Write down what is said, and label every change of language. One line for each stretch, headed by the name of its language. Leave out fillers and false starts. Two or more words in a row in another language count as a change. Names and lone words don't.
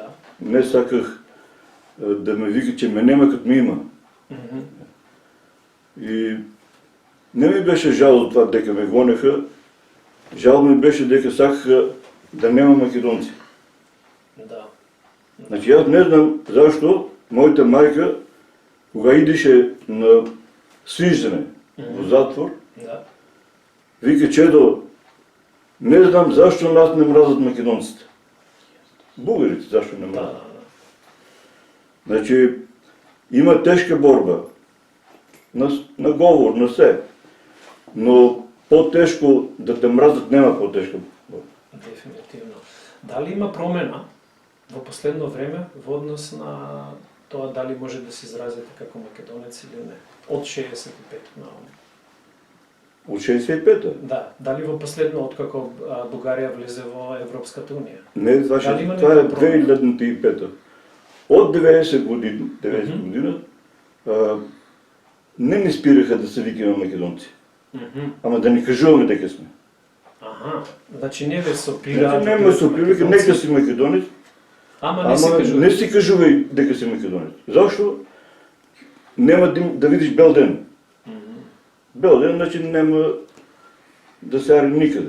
Macedonian: Не саках да ме вика, че ме нема като ме има. Мгм. И не ми беше жал от това дека ме гонеха. Жал ми беше дека сакаха да нема македонци. Да.
Bulgarian: Значи аз не знам защо моята майка, кога идеше на свиждане в затвор, Да. вика, чедо, не знам защо нас не мразят македонците. Българите защо не Да, мразят. да. Значи има тежка борба на говор, на все. Но по-тежко да те мразят няма по-тежка борба.
Macedonian: Дефинитивно. Дали има промена во последно време во однос на тоа дали може да се изразите како македонец или не? Од 65 на овде.
Bulgarian: От 65-та.
Macedonian: Да, дали во последно откако Бугарија влезе во Европската унија?
Bulgarian: Не, това,
Macedonian: Дали има
Bulgarian: това е някаква промяна? 2005-та. От 90 година не спираха да се викаме македонци.
Macedonian: Ама да ни кажуваме дека сме. Аха, значи не ве сопира. Значи не ме сопира, нека си македонец, Ама не се ама кажува. не си кажувај дека си македонец. Зашто? Нема да видиш бел ден. Бел ден, значи нема да се ари никъде.